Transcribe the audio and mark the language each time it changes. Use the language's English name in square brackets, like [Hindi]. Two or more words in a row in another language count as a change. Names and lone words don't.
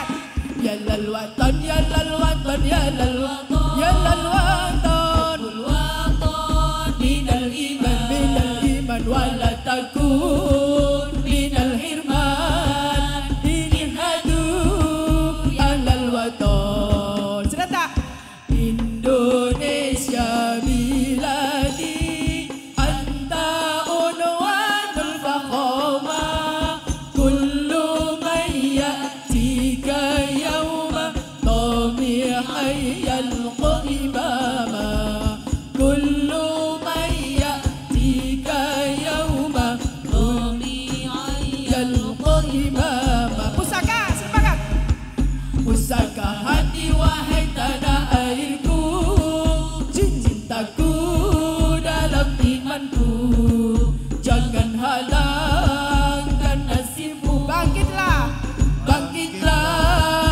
[Arabic] يا للوطن، يا للوطن، يا للوطن، يا للوطن، حب الوطن من الإيمان، من الإيمان، ولا تكن من الحرمان، انهضوا على الوطن. [Indonesian] Serentak. [Arabic] إندونيسيا بلادي أنت عنوان الفخامة، كل من يأتيك يوما طامعا يلقى إماما، كل من يأتيك يوما طامعا يلقى إماما. [Indonesian] Pusaka, semangat. Pusaka hati wahai tanah airku, cintaku dalam imanku, jangan halangkan nasibmu. Bangkitlah, bangkitlah